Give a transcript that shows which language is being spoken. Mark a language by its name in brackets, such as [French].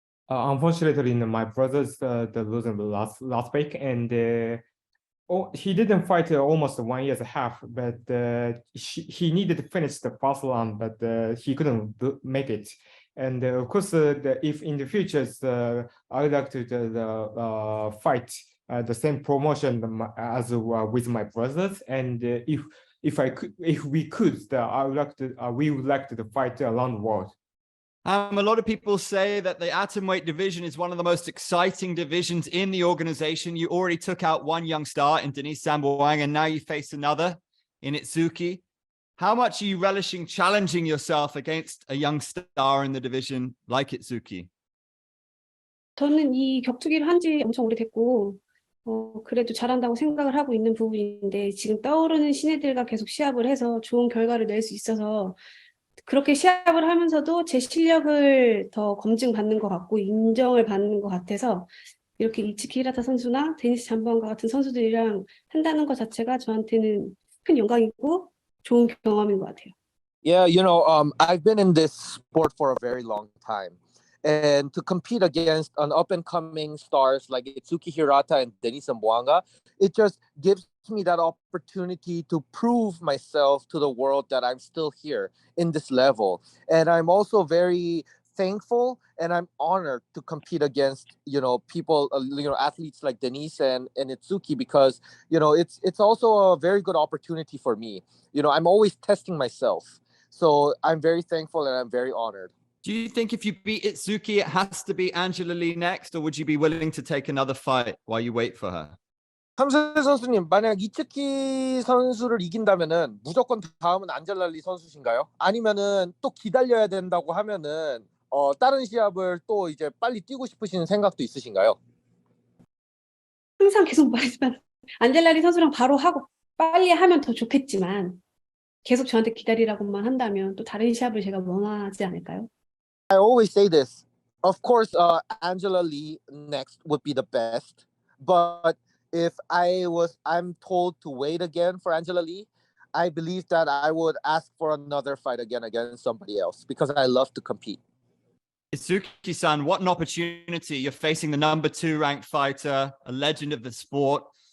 [English] Unfortunately, my brother's losing last week, and he didn't fight almost 1 year and a half, but he needed to finish the first round, but he couldn't make it. And of course, if in the future, I would like to fight the same promotion as with my brothers. And if we could, we would like to fight around the world. A lot of people say that the atomweight division is one of the most exciting divisions in the organization. You already took out one young star in Denise Samboang, and now you face another in Itsuki. How much are you relishing challenging yourself against a young star in the division like Itsuki? [Korean] 저는 이 격투기를 한 지 엄청 오래됐고 그래도 잘한다고 생각을 하고 있는 부분인데 지금 떠오르는 신예들과 계속 시합을 해서 좋은 결과를 낼 수 있어서 그렇게 시합을 하면서도 제 실력을 더 검증받는 것 같고 인정을 받는 것 같아서 이렇게 이츠키 히라타 선수나 데니스 잠보안과 같은 선수들이랑 한다는 것 자체가 저한테는 큰 영광이고 좋은 경험인 것 같아요. [English] Yeah, I've been in this sport for a very long time. And to compete against an up and coming stars like Itsuki Hirata and Denis Zamboanga, it just gives me that opportunity to prove myself to the world that I'm still here in this level. And I'm also very thankful and I'm honored to compete against, people, athletes like Denise and Itsuki because, it's also a very good opportunity for me. I'm always testing myself. So I'm very thankful and I'm very honored. Do you think if you beat Itsuki, it has to be Angela Lee next, or would you be willing to take another fight while you wait for her? [Korean] 함세 선수님, 만약 이츠키 선수를 이긴다면은 무조건 다음은 안젤라 리 선수신가요? 아니면은 또 기다려야 된다고 하면은 다른 시합을 또 이제 빨리 뛰고 싶으신 생각도 있으신가요? 항상 계속 말하지만 안젤라리 선수랑 바로 하고 빨리 하면 더 좋겠지만 계속 저한테 기다리라고만 한다면 또 다른 시합을 제가 원하지 않을까요? [English] I always say this. Of course, Angela Lee next would be the best. But if I'm told to wait again for Angela Lee, I believe that I would ask for another fight again against somebody else because I love to compete. Itsuki-san, what an opportunity. You're facing the number 2 ranked fighter, a legend of the sport.